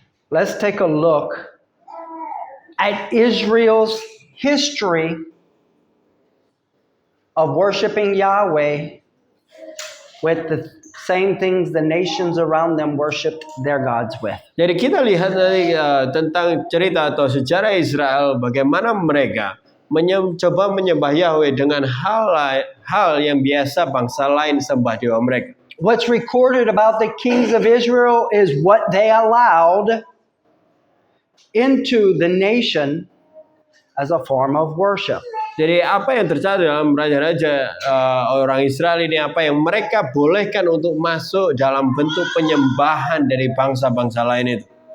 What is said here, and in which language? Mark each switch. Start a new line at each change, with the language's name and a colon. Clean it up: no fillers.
English: Let's take a look at Israel's history of worshiping Yahweh with the same things the nations around them worshiped their gods with.
Indonesian: Jadi kita lihat dari tentang cerita atau sejarah Israel, bagaimana mereka mencoba menyembah Yahweh dengan hal yang biasa bangsa lain sembah dewa mereka.
English: What's recorded about the kings of Israel is what they allowed into the nation as a form of worship.
Indonesian: Jadi apa yang tercatat dalam raja-raja orang Israel ini, apa yang mereka bolehkan untuk masuk dalam bentuk penyembahan dari bangsa-bangsa lain itu.